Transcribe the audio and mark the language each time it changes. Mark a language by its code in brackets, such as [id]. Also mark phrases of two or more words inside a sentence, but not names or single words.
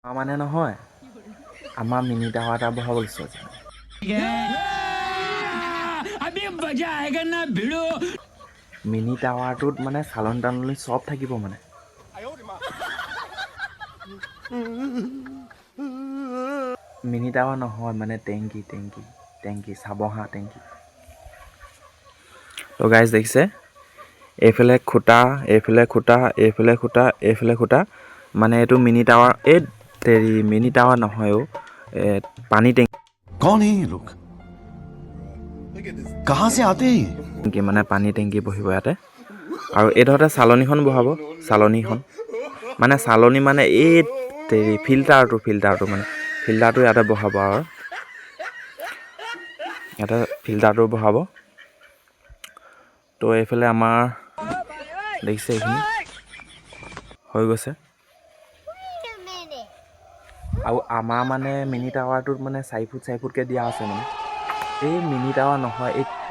[as] মানে নহয় আমাৰ মিনি টাৱাৰ এটা বহাব লৈছো আজি মিনি টাৱাৰটোত মানে চালন তালনি চব থাকিব মানে মিনি টাৱাৰ নহয় মানে টেংকি চাব হা টেংকি তো গাইজ দেখিছে এইফালে খুঁটা এইফালে খুঁটা মানে এইটো মিনি টাৱাৰ এই তেৰি মিনি টাৱাৰ নহয় পানী [hi] कौन है ये लोग कहां से आते हैं [as] টেংকি মানে পানী টেংকি বহিব ইয়াতে আৰু এইডোখৰতে চালনীখন বহাব চালনীখন মানে চালনী মানে এই তেৰি ফিল্টাৰটো মানে ফিল্টাৰটো ইয়াতে বহাব আৰু ইয়াতে ফিল্টাৰটো বহাব তো এইফালে আমাৰ দেখিছে এইখিনি হৈ গৈছে আৰু আমাৰ মানে মিনি টাৱাৰটোত মানে 4 ফুটকৈ দিয়া আছে মানে এই মিনি টাৱাৰ নহয় এই